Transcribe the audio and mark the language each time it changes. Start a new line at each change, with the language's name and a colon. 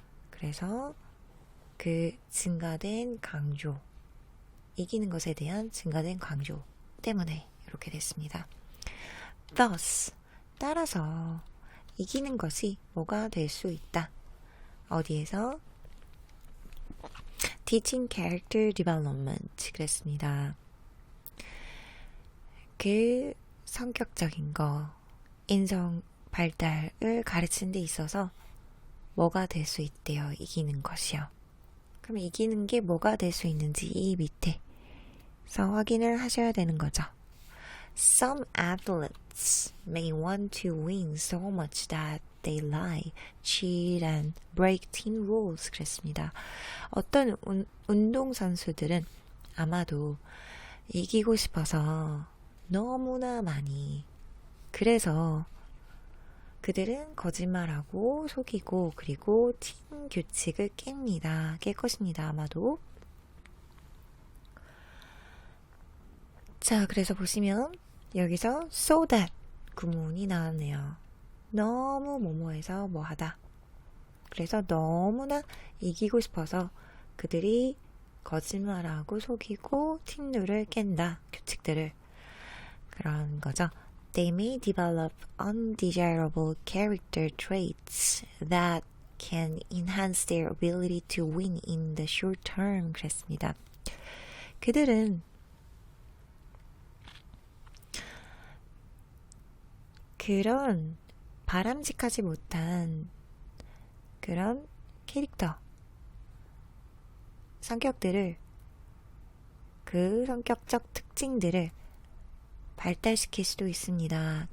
Korean: 그래서 그 증가된 강조, 이기는 것에 대한 증가된 강조 때문에 이렇게 됐습니다. Thus, 따라서 이기는 것이 뭐가 될 수 있다. 어디에서?
English: Teaching Character Development
Korean: 그랬습니다. 그 성격적인 거, 인성 발달을 가르치는 데 있어서 뭐가 될 수 있대요. 이기는 것이요. 그럼 이기는 게 뭐가 될 수 있는지 이 밑에서 확인을 하셔야 되는 거죠.
English: Some athletes may want to win so much that they lie, cheat and break team rules
Korean: 그랬습니다. 어떤 운동선수들은 아마도 이기고 싶어서 너무나 많이, 그래서 그들은 거짓말하고 속이고 그리고 팀 규칙을 깰 것입니다. 아마도. 자, 그래서 보시면 여기서 so that 구문이 나왔네요. 너무 뭐뭐해서 뭐하다. 그래서 너무나 이기고 싶어서 그들이 거짓말하고 속이고 팀 룰을 깬다. 규칙들을. 그런 거죠.
English: They may develop undesirable character traits that can enhance their ability to win in the short term.
Korean: 그랬습니다. 그들은 그런 바람직하지 못한 그런 캐릭터, 성격들을, 그 성격적 특징들을 발달시킬 수도 있습니다.